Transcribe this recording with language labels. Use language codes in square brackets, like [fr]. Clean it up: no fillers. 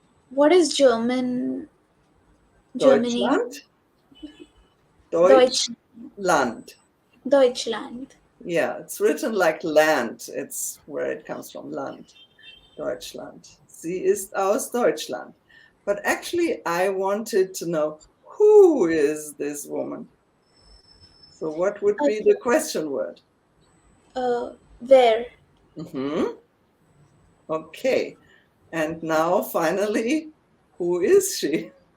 [en] What is German? Germany. [de] Deutschland. Deutschland. [en] Yeah, it's written like land. It's where it comes from, Land. [de] Deutschland. Sie ist aus Deutschland. [en] But actually, I wanted to know, who is this woman? So what would be the question word? Where? Okay. And now, finally, who is she?